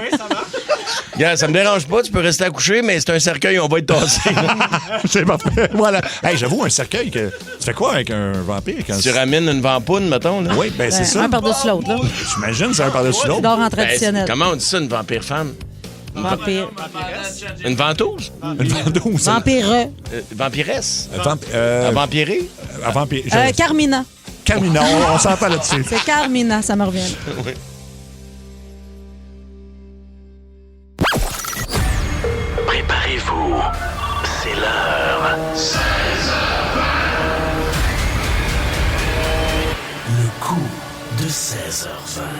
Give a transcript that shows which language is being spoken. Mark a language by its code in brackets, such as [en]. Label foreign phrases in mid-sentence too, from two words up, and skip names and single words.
[fr] Yeah, ça me dérange pas, tu peux rester à coucher, mais c'est un cercueil, on va être tassé. C'est parfait. Voilà. Hey, j'avoue, un cercueil, tu fais quoi avec un vampire? Tu ramènes une vampoune, mettons. Là. Oui, ben c'est ça. Un par-dessus l'autre, là. J'imagine, c'est un par-dessus l'autre. Tu dors en traditionnel. Comment on dit ça, une vampire femme? Vampire. Une ventouse? Une ventouse. Vampireux. Vampiresse? Vampiré? Carmina. Carmina, on s'entend là-dessus. C'est Carmina, ça me revient. Oui. Préparez-vous, c'est l'heure. 16h20. Le coup de 16h20.